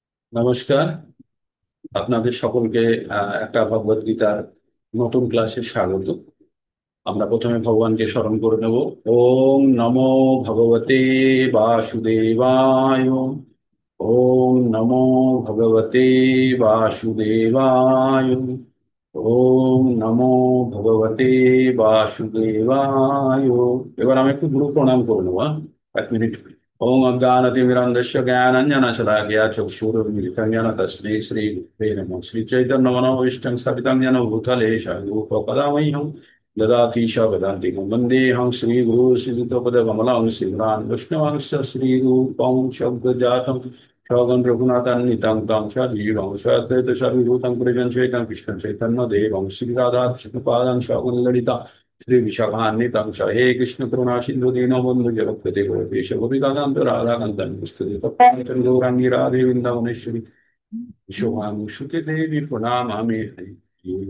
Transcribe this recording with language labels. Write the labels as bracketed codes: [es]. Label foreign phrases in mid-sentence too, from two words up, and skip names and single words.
[bn] নমস্কার। আপনাদের সকলকে একটা ভগবদ গীতার নতুন ক্লাসে স্বাগত। আমরা প্রথমে ভগবানকে স্মরণ করে নেব। [sa] ওম নমো ভগবতে বাসুদেবায়। ওম নমো ভগবতে বাসুদেবায়। ওম নমো ভগবতে বাসুদেবায়। [bn] এবার আমি একটু গুরু প্রণাম করে নেবো, হ্যাঁ? [sa] 1 মিনিট। ওম অজ্ঞানতিমিরান্ধস্য জ্ঞানাঞ্জনশলাকয়া চক্ষুরুন্মিলিतं येन तस्मै श्रीगुरुवे नमः। श्रीचैतन्यमनोभीष्टं स्थापितं येन भूतले स्वयं ददाति च वदन्तिं वन्देऽहं श्रीगुरुं श्रीयुतपदकमलं श्रीरान् विष्णुवंश श्रीरूपं शब्दजातं सगं रघुनाथान्वितं तं सजीवं सद्वैतसारभूतं पुरिजं चैतं कृष्णं चैतन्यदेवं श्रीराधाकृष्णपादं सगं श्री विशाखान्वितं च हे कृष्ण करुणा सिंधु दीनबंधु जगत्पते गोपेश गोपिकान्त राधाकान्त स्तुति तप्तांचंदोरांगी राधे वृंदावनेश्वरी विश्वभानुसुते देवी प्रणमामि हरि।